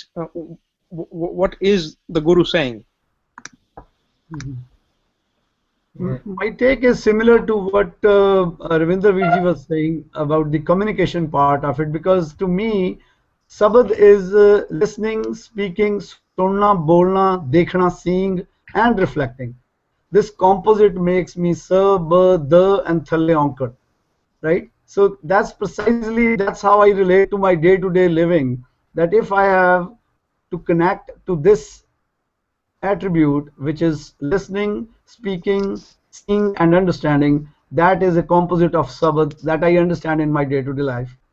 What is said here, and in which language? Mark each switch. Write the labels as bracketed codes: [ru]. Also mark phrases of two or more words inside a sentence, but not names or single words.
[en] What is the Guru saying? My take is similar to what Ravinder Viji was saying about the communication part of it, because to me, Sabad is listening, speaking, [pa] ਸੁਣਨਾ, ਬੋਲਣਾ, ਵੇਖਣਾ, [en] seeing, and reflecting. This composite makes me sa, ba, da, and thalle onkar, right? So that's how I relate to my day-to-day living. That if I have to connect to this attribute, which is listening, speaking, seeing, and understanding, that is a composite of Sabad that I understand in my day-to-day life.